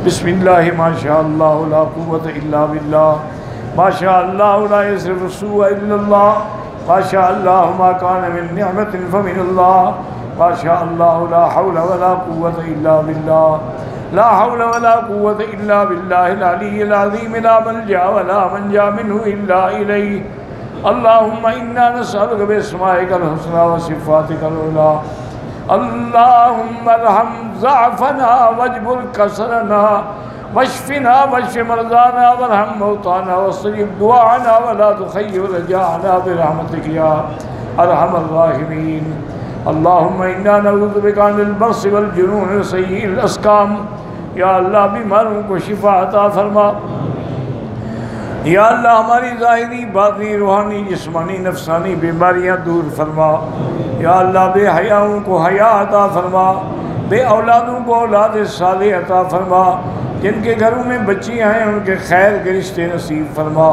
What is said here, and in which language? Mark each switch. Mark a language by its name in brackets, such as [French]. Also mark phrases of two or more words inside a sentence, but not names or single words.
[Arabic] بسم الله ما شاء الله لا قوة إلا بالله، ما شاء الله لا يصرف السوء إلا الله، ما شاء الله ما كان من نعمة فمن الله، ما شاء الله لا حول ولا قوة إلا بالله، لا حول ولا قوة إلا بالله العلي العظيم، لا ملجأ ولا منجا منه إلا إليه. اللهم إنا نسألك بأسمائك الحسنى وصفاتك العلى، اللهم ارحم ضعفنا واجبر كسرنا واشفنا واشف مرضانا وارحم موتانا واصرف دعاءنا ولا تخيب رجاءنا برحمتك يا أرحم الراحمين. اللهم إنا نعوذ بك من البرص والجنون وسيئ الأسقام. [Urdu] یا اللہ بیماروں کو شفا عطا فرما۔ یا اللہ ہماری ظاہری باطنی روحانی جسمانی نفسانی بیماریاں دور فرما. یا اللہ بے حیاؤں کو حیا عطا فرما، بے اولادوں کو اولاد صالح عطا فرما، جن کے گھروں میں بچیاں ہیں ان کے خیر کے رشتے نصیب فرما.